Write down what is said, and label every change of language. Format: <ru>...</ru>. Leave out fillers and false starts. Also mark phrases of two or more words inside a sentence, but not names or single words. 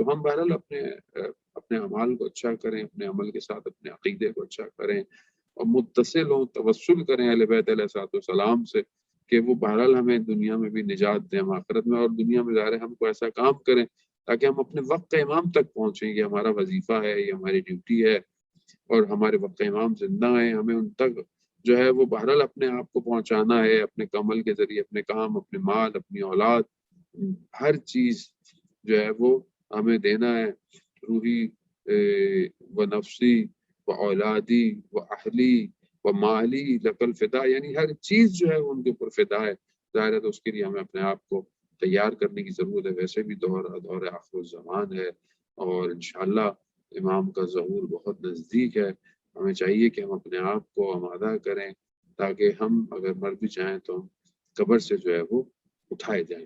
<ur>تو ہم بہرحال اپنے اعمال کو اچھا کریں، اپنے عمل کے ساتھ اپنے عقیدے کو اچھا کریں، اور متصل ہوں، توسل کریں اہل بیت علیہ السلام سے کہ وہ بہرحال ہمیں دنیا میں بھی نجات دیں، ہم آخرت میں اور دنیا میں ظاہر ہم کو ایسا کام کریں تاکہ ہم اپنے وقت امام تک پہنچیں. یہ ہمارا وظیفہ ہے، یہ ہماری ڈیوٹی ہے، اور ہمارے وقت امام زندہ ہیں، ہمیں ان تک جو ہے وہ بہرحال اپنے آپ کو پہنچانا ہے، اپنے عمل کے ذریعے، اپنے کام، اپنے مال، اپنی اولاد، ہر چیز جو ہے وہ ہمیں دینا ہے.</ur> <ar>روحی و نفسی و اولادی و اہلی و مالی لقل فدا،</ar> <ur>یعنی ہر چیز جو ہے ان کے اوپر فدا ہے. ظاہر ہے تو اس کے لیے ہمیں اپنے آپ کو تیار کرنے کی ضرورت ہے. ویسے بھی دور آخر الزمان ہے، اور انشاءاللہ امام کا ظہور بہت نزدیک ہے. ہمیں چاہیے کہ ہم اپنے آپ کو آمادہ کریں تاکہ ہم اگر مر بھی جائیں تو ہم قبر سے جو ہے وہ اٹھائے جائیں.</ur>